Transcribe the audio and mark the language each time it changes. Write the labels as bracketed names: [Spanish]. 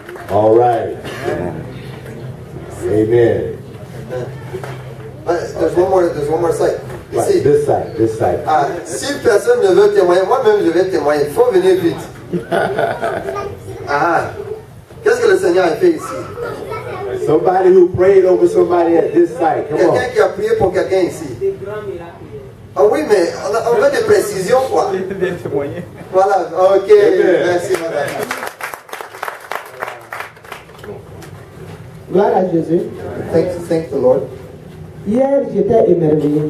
[English] All right. Amen. There's one more site. Right, [French] Ici. [English] this side. [French] Ah, si personne ne veut témoigner, moi-même je vais témoigner. Il faut venir vite. Ah, qu'est-ce que le Seigneur a fait ici? [English] Somebody who prayed over somebody at this site. Come on. [French] Quelqu'un qui a prié pour quelqu'un ici. Ah oui, mais on veut des précisions, quoi. Voilà, ok. Merci, madame. Gloire à Jésus. [English] Thank the Lord. [French] Hier, j'étais émerveillé.